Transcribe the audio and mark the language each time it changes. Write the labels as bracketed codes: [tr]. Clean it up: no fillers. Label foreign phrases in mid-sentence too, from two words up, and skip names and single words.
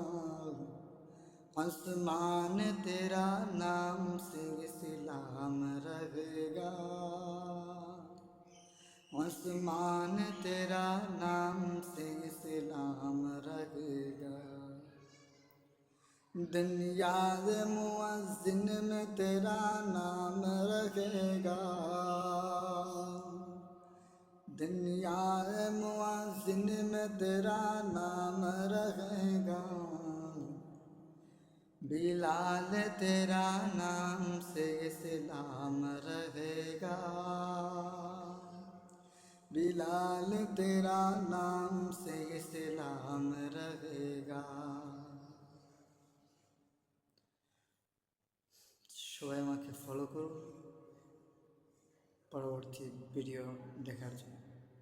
[ur] عثمان تیرا نام سے اسلام رہے گا، عثمان تیرا نام سے اسلام رہے گا، دنیا مؤذن میں تیرا نام رہے گا، دنیا مؤذن میں تیرا نام رہے گا، بلال تیرا نام سے اسلام رہے گا، بلال تیرا نام سے اسلام رہے گا। [bn] সবাই আমাকে ফলো করুন পরবর্তী ভিডিও দেখার জন্য।